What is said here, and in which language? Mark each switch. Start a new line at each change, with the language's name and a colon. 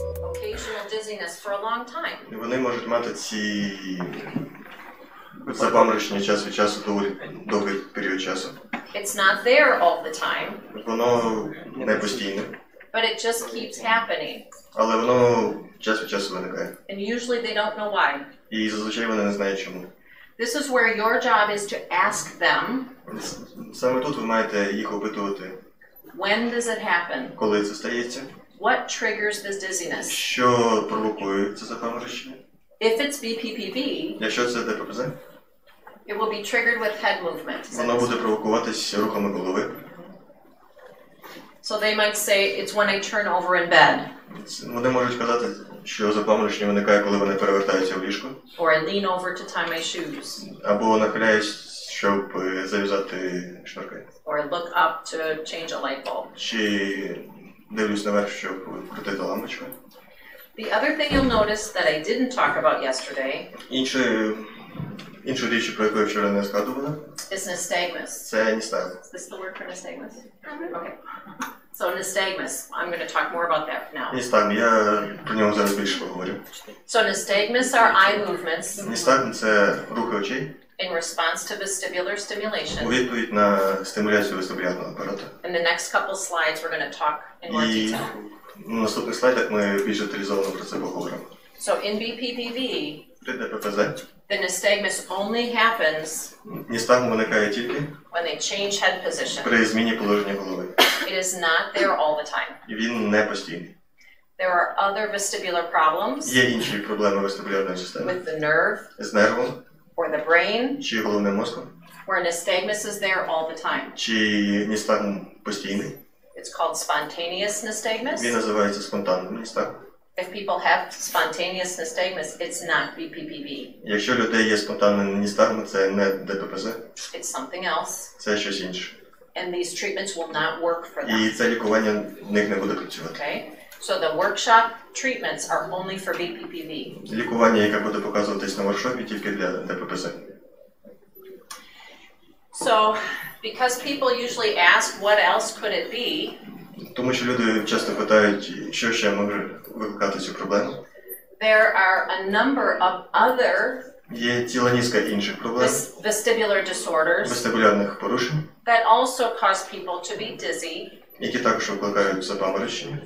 English: Occasional dizziness for a long time.
Ukrainian: І вони можуть мати ці запаморочення час від часу, доволі довгий період часу.
English: It's not there all the time,
Ukrainian: Воно не постійне,
English: but it just keeps happening.
Ukrainian: але воно час від часу виникає.
English: And usually they don't know why.
Ukrainian: І зазвичай вони не знають чому.
English: This is where your job is to ask them,
Ukrainian: Саме тут ви маєте їх опитувати,
English: when does it happen?
Ukrainian: коли це стається,
English: What triggers this dizziness?
Ukrainian: що провокує це запаморочення.
English: If it's BPPV,
Ukrainian: Якщо це ДППЗ,
English: it will be triggered with head movement.
Ukrainian: воно буде провокуватись рухами голови.
English: So they might say it's when I turn over in bed,
Ukrainian: Вони можуть казати, що запаморочення виникає, коли вони перевертаються в ліжко,
English: or I lean over to tie my shoes,
Ukrainian: або нахиляюсь, щоб зав'язати шнурки,
English: or I look up to change a light bulb.
Ukrainian: чи дивлюсь наверх, щоб крутити лампочку.
English: The other thing you'll notice that I didn't talk about yesterday
Ukrainian: Іншу річ, про яку я вчора не згадувала,
English: is nystagmus.
Ukrainian: це ністагм.
English: Is this the word for nystagmus? Okay. So nystagmus, I'm going to talk more about that now.
Ukrainian: Ністагм, я про нього зараз більше поговорю.
English: So nystagmus are eye movements
Ukrainian: Ністагм – це рухи очей
English: in response to vestibular
Ukrainian: у
English: stimulation.
Ukrainian: відповідь на стимуляцію вестибулярного апарату.
English: In the next couple slides, we're going to talk in more
Ukrainian: І
English: detail.
Ukrainian: на наступних слайдах ми більш деталізовано про це поговоримо.
English: So in BPPV,
Ukrainian: При ДППЗ
English: the nystagmus only happens
Ukrainian: ністагм виникає тільки
English: when they change head position.
Ukrainian: при зміні положення голови.
English: It is not there all the time.
Ukrainian: І він не постійний.
English: There are other vestibular problems
Ukrainian: Є інші проблеми вестибулярної системи.
English: with the nerve
Ukrainian: З нервом,
English: or the brain,
Ukrainian: чи головним мозком,
English: where nystagmus is there all the time.
Ukrainian: чи ністагм постійний.
English: It's called spontaneous
Ukrainian: Він
English: nystagmus.
Ukrainian: називається спонтанним ністагмом.
English: If people have spontaneous nystagmus, it's not BBPV.
Ukrainian: Якщо у людей є спонтанний ністагм, це не ДППЗ,
English: It's something else.
Ukrainian: це щось інше.
English: And these treatments will not work for
Ukrainian: І
English: them.
Ukrainian: це лікування в них не буде працювати.
English: Okay? So the workshop treatments are only for BBPV.
Ukrainian: Лікування, яке буде показуватись на воркшопі, тільки для ДППЗ.
English: So, because people usually ask what else could it be,
Ukrainian: Тому що люди часто питають, що ще може викликати цю проблему.
English: there are a number of other
Ukrainian: Є ціла низка інших проблем,
English: vestibular disorders
Ukrainian: вестибулярних порушень,
English: that also cause people to be dizzy,
Ukrainian: які також викликають запаморочення,